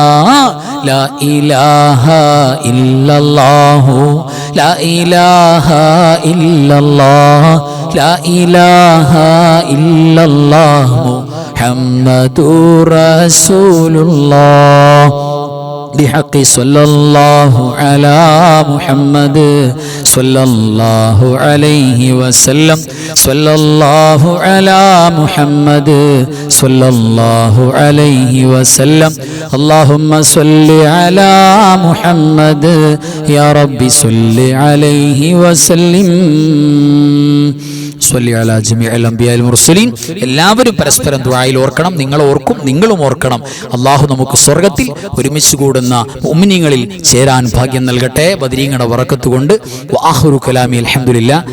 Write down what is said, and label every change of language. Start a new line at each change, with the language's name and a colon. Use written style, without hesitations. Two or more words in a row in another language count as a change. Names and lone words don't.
Arabic: لا إله إلا الله لا إله إلا الله لا إله إلا الله محمد رسول الله. بحق صلى الله على محمد صلى الله عليه وسلم صلى الله على محمد صلى الله عليه وسلم. اللهم صل على محمد يا رب صل عليه وسلم. صل على جميع الأنبياء المرسلين.
Malayalam: എല്ലാവരും പരസ്പരം ദുആയിൽ ഓർക്കണം. നിങ്ങൾ ഓർക്കും, നിങ്ങളും ഓർക്കണം. അല്ലാഹു നമുക്ക് സ്വർഗ്ഗത്തിൽ ഒരുമിച്ച് കൂടുന്ന മുഅ്മിനീങ്ങളിൽ ചേരാൻ ഭാഗ്യം നൽകട്ടെ ബദരീങ്ങളുടെ ബറക്കത്ത് കൊണ്ട്.
Arabic: وآخر كلامي الحمد لله.